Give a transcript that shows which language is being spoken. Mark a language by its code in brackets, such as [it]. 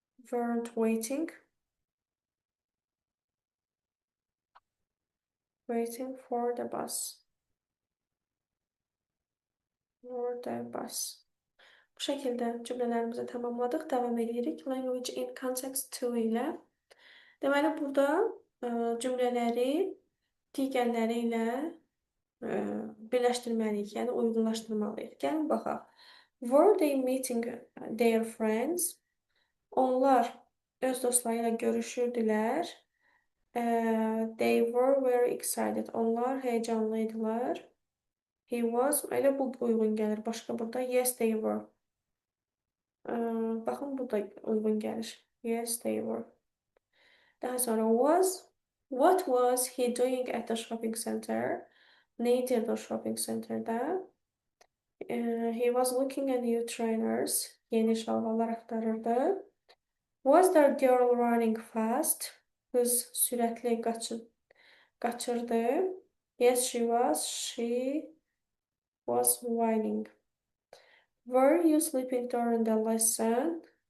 [en] Weren't waiting for the bus. [az] Bu şəkildə cümlələrimizi tamamladıq. Davam edirik. Language in context 2 ilə. Deməli, burada cümlələri digərləri ilə birləşdirməliyik, yəni uyğunlaşdırmalıyıq. Gəlin baxaq. [en] Were they meeting their friends? [az] Onlar öz dostları ilə görüşürdülər. [en] They were very excited. [az] Onlar heyecanlıydılar. He was, elə bu uyğun gəlir. Başqa burada [en] yes they were. [az] Baxın, bu da uyğun gəlir. [en] Yes they were. Daha sonra what was he doing at the shopping center? [az] Ne edirdi o shopping centerdə? [en] He was looking at new trainers. [az] Yeni şalvarlar axtarırdı. [en] Was that girl running fast? [az] Qız sürətli qaçırdı. [en] Yes, she was. She was whining. Were you sleeping during the lesson?